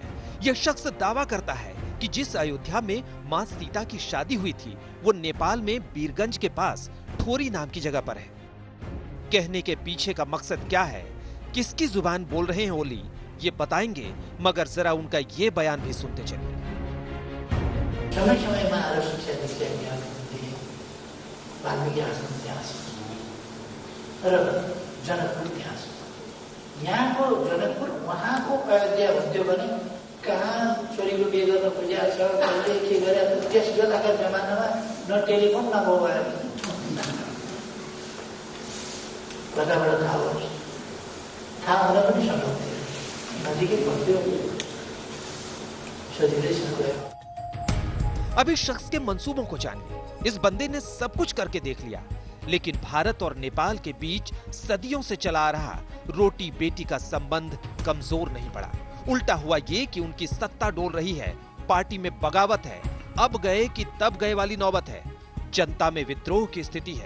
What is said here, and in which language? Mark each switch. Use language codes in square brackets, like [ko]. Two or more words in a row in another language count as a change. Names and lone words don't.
[hi] यह शख्स दावा करता है कि जिस अयोध्या में मां सीता की शादी हुई थी वो नेपाल में बीरगंज के पास ठोरी नाम की जगह पर है। कहने के पीछे का मकसद क्या है, किसकी जुबान बोल रहे हैं ओली, ये बताएंगे, मगर जरा उनका ये बयान भी सुनते चलिए। [ne] समय समयमा आएर शिक्षा दीक्षा दिए, वाल्मीकि आश्रम इतिहास र जनकपुर इतिहास। यहाँको जनकपुर उहाँको अयोध्या हुन्थ्यो भने कहाँ छोरीको बिहे गर्न खोजिया छ, कसले के गरे, त्यस बेलाका जमानामा न टेलिफोन न मोबाइल, कताबाट थाहा होस्, थाहा हुन पनि सक्थ्यो, नजिकै पर्थ्यो, सजिलैसँग गयो। [hi] अब इस शख्स के मंसूबों को जानिए। इस बंदे ने सब कुछ करके देख लिया, लेकिन भारत और नेपाल के बीच सदियों से चला आ रहा रोटी बेटी का संबंध कमजोर नहीं पड़ा। उल्टा हुआ ये कि उनकी सत्ता डोल रही है, पार्टी में बगावत है, अब गए कि तब गए वाली नौबत है, जनता में विद्रोह की स्थिति है।